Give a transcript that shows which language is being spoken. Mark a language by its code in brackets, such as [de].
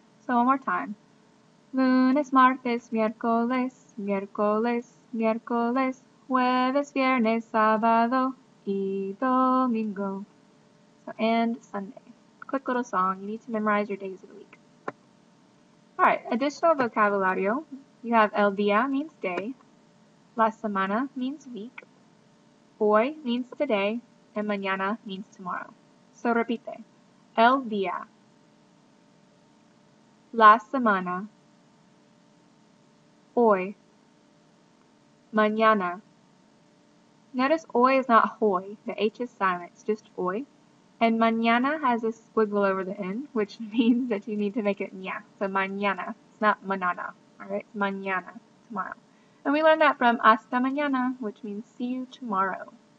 [en] So one more time. [es] Lunes, martes, miércoles, miércoles, miércoles, jueves, viernes, sábado, y domingo. [en] So and Sunday. Quick little song. You need to memorize your days of the week. Alright, additional vocabulario. You have el día means day, la semana means week, hoy means today, and mañana means tomorrow. So repite. [es] El día, la semana, hoy, mañana. [en] Notice hoy is not hoy. The H is silent. It's just hoy. And mañana has a squiggle over the end, which means that you need to make it ña. So mañana. It's not manana. Alright, it's mañana, tomorrow. And we learned that from hasta mañana, which means see you tomorrow.